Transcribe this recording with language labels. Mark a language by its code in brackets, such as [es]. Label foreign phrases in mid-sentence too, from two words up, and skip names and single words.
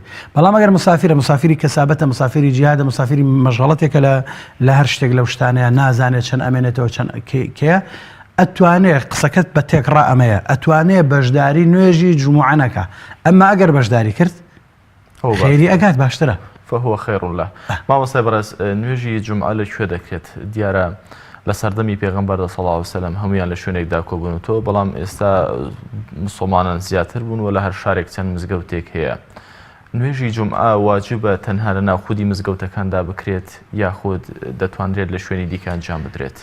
[ckb] بەڵام ئەگەر مسافری کەسابەتە مسافری جیهادە مسافری مەشغەڵەتێکە لە هەر شتێک لەو شتانەیە نازانێت چەند ئەمێنێتەوە چەند کێ ئەتوانێت قسەکەت بە تێکڕا ئەمەیە ئەتوانێت بەشداری نوێژی جومعەکە. ئەمما ئەگەر بەشداری کرد خێری ئەگات باشترە. [ar] فهو خير له. [ckb] مامۆستا بەڕێز نوێژی جومعە لەکوێ دەکرێت؟ دیارە لە سەردەمی پێغەمبەر [ar] صلی الله علیه و سلم [ckb] هەمویان لە شوێنێکدا کۆبوونەوە، بەڵام ئێستا مسلمانان زیاتر بوون و لە هەر شارێک چەند مزگەوتێک هەیە. نوێژی جومعە واجبە تەنها لە ناو خودی مزگەوتەکاندا بکرێت یاخود دەتوانرێت لە شوێنی دیکە ئەنجام بدرێت؟